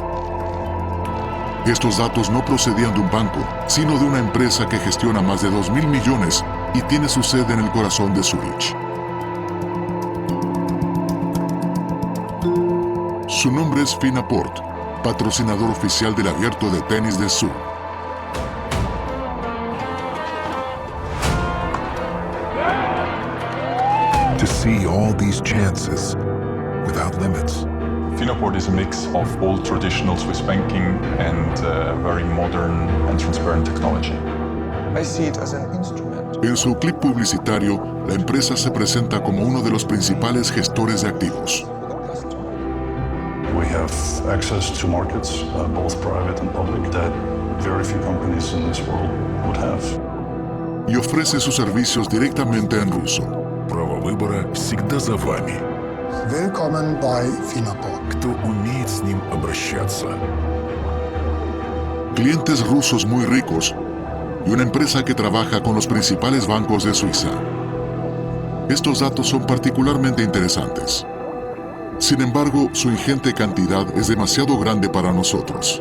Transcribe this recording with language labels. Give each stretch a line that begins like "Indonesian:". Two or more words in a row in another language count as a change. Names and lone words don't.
Spanish: Estos datos no procedían de un banco, sino de una empresa que gestiona más de 2.000 millones y tiene su sede en el corazón de Zúrich. Su nombre es Finaport, patrocinador oficial del Abierto de Tenis de Sur.
English: To see all these chances without limits. Finaport is a mix of old traditional Swiss banking and very modern and transparent technology. I see it as an instrument.
Spanish: En su clip publicitario, la empresa se presenta como uno de los principales gestores de activos.
English: We have access to markets, both private and public, that very few companies in this world would have.
Spanish: Y ofrece sus servicios directamente en ruso.
Russian: Право выбора всегда за вами.
German: Willkommen bei Finaport.
Russian: Кто умеет с ним обращаться?
Spanish: Clientes rusos muy ricos y una empresa que trabaja con los principales bancos de Suiza. Estos datos son particularmente interesantes. Sin embargo, su ingente cantidad es demasiado grande para nosotros.